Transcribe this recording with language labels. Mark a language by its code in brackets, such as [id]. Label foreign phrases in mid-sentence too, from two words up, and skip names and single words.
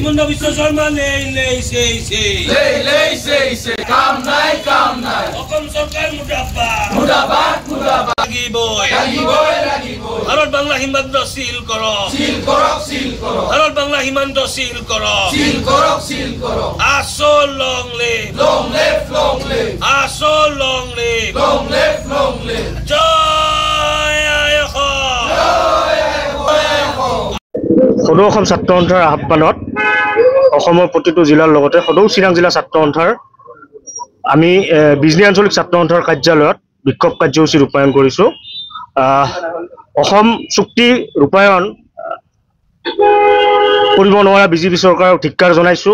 [as] হিমন্ত বিশ্ব শর্মা নেই নেই সেই কাম নাই অসম সরকার মুর্দাবাদ লাগিবই ভারত বাংলা সীমান্ত সিল করক ভারত বাংলা সীমান্ত সিল করক আসল [en] long live [as] আসল [en] long live [as] জয় সদৌ অসম ছাত্ৰ সন্থাৰ আহ্বানত অসমৰ প্ৰতিটো জিলাৰ লগতে সদৌ চিৰাং জিলা ছাত্ৰ সন্থাৰ আমি বিজনী আঞ্চলিক ছাত্ৰ সন্থাৰ কাৰ্যালয়ত বিক্ষোভ কাৰ্যসূচী ৰূপায়ণ কৰিছোঁ। অসম চুক্তি ৰূপায়ণ কৰিব নোৱাৰা বিজেপি চৰকাৰক ধিক্কাৰ জনাইছোঁ।